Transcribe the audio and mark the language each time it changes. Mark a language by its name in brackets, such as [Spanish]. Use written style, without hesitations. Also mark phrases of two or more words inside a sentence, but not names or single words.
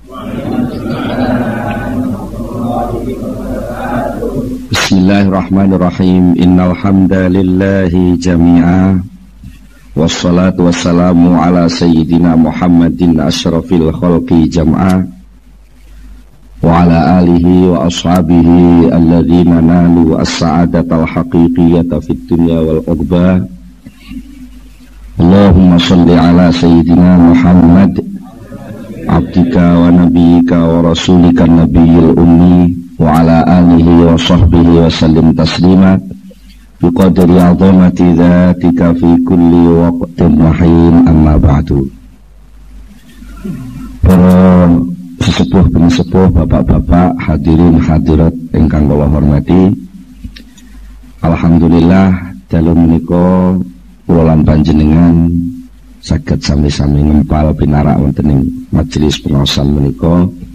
[Arabic] بسم الله الرحمن الرحيم. إن الحمد لله جميعا والصلاة والسلام على سيدنا محمد أشرف الخلق جمعا وعلى آله وأصحابه الذين نالوا السعادة الحقيقية في الدنيا والعقبى. اللهم صل على سيدنا محمد عبدك ونبيك ورسولك النبي الأمي وعلى آله وصحبه وسلم تسليما بقدر عظمة ذاتك في كل وقت وحين أما بعد. [Javanese] Para sesepuh pensepuh, bapak-bapak, hadirin hadirat ingkang kula hormati, alhamdulillah dalu menika kula lan panjenengan saged sami-sami ngempal pinarak wonten ing majelis pengaosan menika.